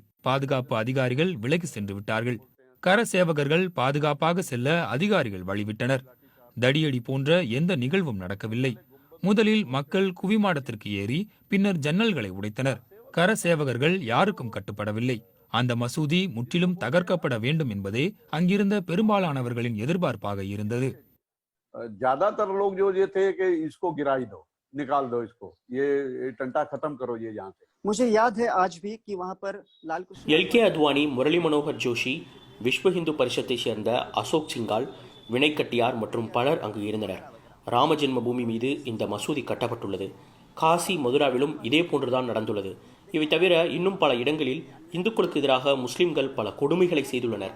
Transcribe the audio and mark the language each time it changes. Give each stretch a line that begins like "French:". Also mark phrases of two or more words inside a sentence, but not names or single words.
Tamil: பாதுகாப்பு அதிகாரிகள் விலகி சென்று விட்டார்கள். கர சேவகர்கள் பாதுகாப்பாக செல்ல அதிகாரிகள் வழிவிட்டனர். தடியடி போன்ற எந்த நிகழ்வும் நடக்கவில்லை. முதலில் மக்கள் குவிமாடத்திற்கு ஏறி பின்னர் ஜன்னல்களை உடைத்தனர். கர சேவகர்கள் யாருக்கும் கட்டுப்படவில்லை. அந்த மசூதி முற்றிலும் தகர்க்கப்பட வேண்டும் என்பதே அங்கிருந்த பெரும்பாலானவர்களின் எதிர்பார்ப்பாக இருந்தது.
Hindi: ज्यादातर लोग जो ये थे कि इसको गिराई दो, निकाल दो इसको, ये टंटा खत्म करो ये यहाँ से. मुझे याद है आज भी कि वहाँ पर लाल कृष्ण
Tamil: எல்கே அத்வானி, முரளி மனோகர் ஜோஷி, விஸ்வ இந்து பரிஷத்தை சேர்ந்த அசோக் சிங்கால், வினய் கட்டியார் மற்றும் பலர் அங்கு இருந்தனர். ராம ஜென்ம பூமி மீது இந்த மசூதி கட்டப்பட்டுள்ளது. காசி, மதுராவிலும் இதே போன்றுதான் நடந்துள்ளது. இவை தவிர இன்னும் பல இடங்களில் இந்துக்களுக்கு எதிராக முஸ்லிம்கள் பல கொடுமைகளை செய்துள்ளனர்.